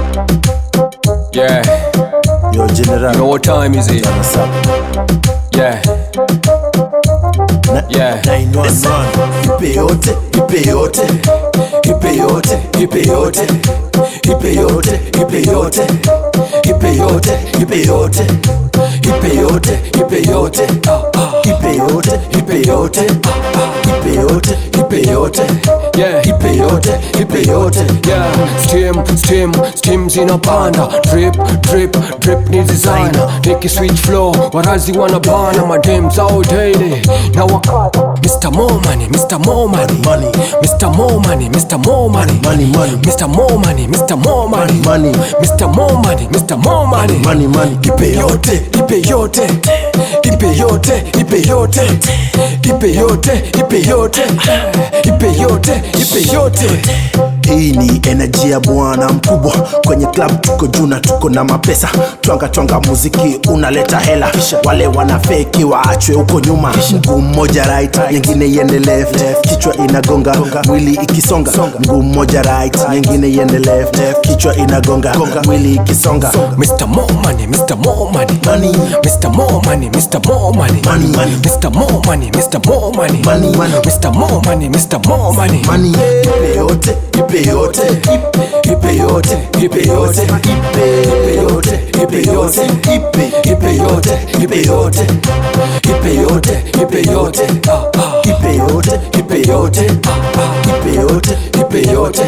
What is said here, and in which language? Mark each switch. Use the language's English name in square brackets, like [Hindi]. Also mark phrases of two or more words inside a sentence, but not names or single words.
[English] Yeah. Yo, General. You know what time is it? What's up? Yeah. Yeah. 911. [Swahili] Ipe yote, ipe yote. Ipe yote, ipe yote. Ipe yote, ipe yote. Ipe yote, ipe yote. Ipe yote, ipe yote. Ipe yote, ipe yote. Ipe yote, ipe yote. [English] Yeah. [Swahili] Ipe yote, ipe yote. Yeah. Steam zinapanda. [English] Drip ni designer. Take a switch flow, [Swahili] warazi wanabana. Madem zao daily na wakati. [English] Mr. More Money, Mr. More Money, Money. Mr. More Money, Mr. More Money, Money, money. Mr. More Money, Mr. More Money, Money. Mr. More Money, Mr. More Money, Money, money. [Swahili] Ipe yote, ipe yote, ipe yote, ipe yote, ipe yote, ipe yote, ipe yote, ipe yote. Hii ni energy ya bwana mkubwa. Kwenye club tuko juu na tuko na mapesa. Twanga muziki unaleta hela. Wale wana fake waachwe huko nyuma. Mguu mmoja right, nyingine iende left. Kichwa inagonga, mwili ikisonga. Mguu mmoja right, nyingine iende left. Kichwa inagonga, mwili ikisonga. [English] Mr. More Money, Mr. More Money, Money. Mr. More Money, Mr. More Money, Money, money. Mr. More Money, Mr. More Money, Money, money. Mr. More Money, Mr. More Money, Money. [Swahili] Ipe yote, ipe yote. Ipe yote, ipe yote. Ipe yote, ipe yote. Ipe yote, ipe yote. Ipe yote, ipe yote. Ipe yote, ipe yote. Ipe yote, ipe yote.